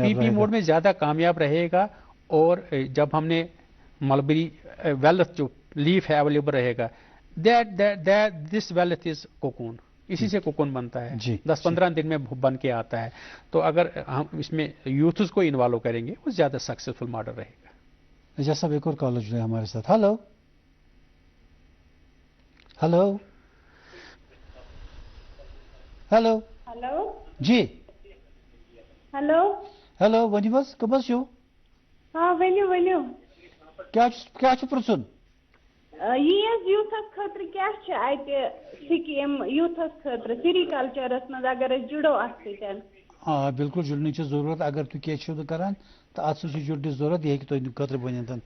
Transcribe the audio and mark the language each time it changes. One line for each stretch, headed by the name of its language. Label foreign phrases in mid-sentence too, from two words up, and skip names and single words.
Urdu: پی پی موڈ میں زیادہ کامیاب رہے گا اور جب ہم نے
English: mulberry wealth
Urdu: جو لیف ہے اویلیبل رہے گا
English: this wealth is cocoon
Urdu: اسی سے کوکون بنتا ہے 10-15 دن میں بن کے آتا ہے تو اگر ہم اس میں یوتھز کو انوالو کریں گے وہ زیادہ
English: successful model
Urdu: رہے گا جیسا ایک اور کالر جو ہے ہمارے ساتھ ہلو ہلو ہلو ہلو جی ہلو
Kashmiri: ہلو ونیو حظ کم حظ چھو ہاں ؤنِو ؤنِو کیا چھُ پرژھُن یی حظ یوٗتھس خٲطرٕ کیٛاہ چھِ اَتہِ سِکیٖم یوٗتھس خٲطرٕ سِریکلچرس منٛز اگر أسۍ جُڑو اَتھ سۭتۍ ہاں بالکل جُڑنٕچ چھِ ضروٗرت اگر تُہۍ کینٛہہ چھِو کران تہٕ اَتھ سۭتۍ چھِ جُڑنٕچ ضروٗرت یہِ ہیٚکہِ تُہۍ خٲطرٕ بٔنِتھ